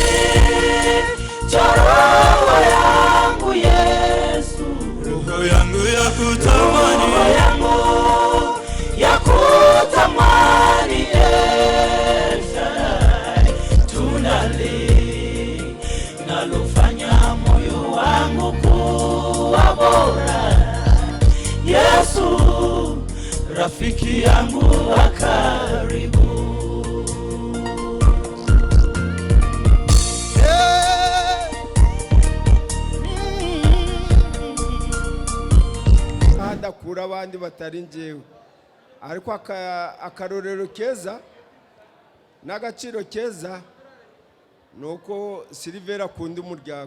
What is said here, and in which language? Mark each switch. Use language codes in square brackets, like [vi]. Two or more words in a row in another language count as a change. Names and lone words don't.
[sw] cha roho yangu Yesu, roho yangu ya kutamani, roho yangu ya kutamani El Shaddai, tunda lile nalofanya moyo wangu kuwa bora. Yesu, rafiki yangu wa karibu. [rw] adakura abandi batari njyewe ariko akarorero keza n'agaciro keza nuko Silver akunda umuryango.